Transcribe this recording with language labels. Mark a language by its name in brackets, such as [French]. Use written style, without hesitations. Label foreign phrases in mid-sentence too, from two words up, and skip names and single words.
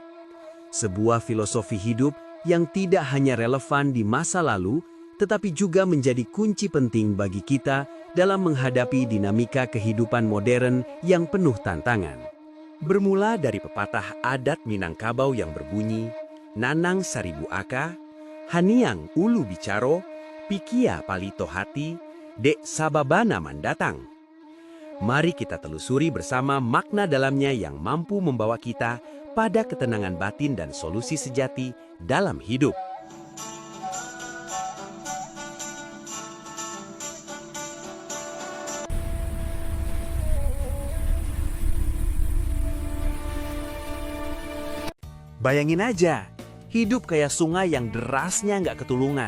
[Indonesian] Sebuah filosofi hidup yang tidak hanya relevan di masa lalu, tetapi juga menjadi kunci penting bagi kita dalam menghadapi dinamika kehidupan modern yang penuh tantangan. Bermula dari pepatah adat Minangkabau yang berbunyi, [Minangkabau] Nanang Saribu Aka, Haniang Ulu Bicaro, Pikia Palito Hati, Dek Sababana Mandatang. [Indonesian] Mari kita telusuri bersama makna dalamnya yang mampu membawa kita pada ketenangan batin dan solusi sejati dalam hidup. Bayangin aja, hidup kayak sungai yang derasnya nggak ketulungan.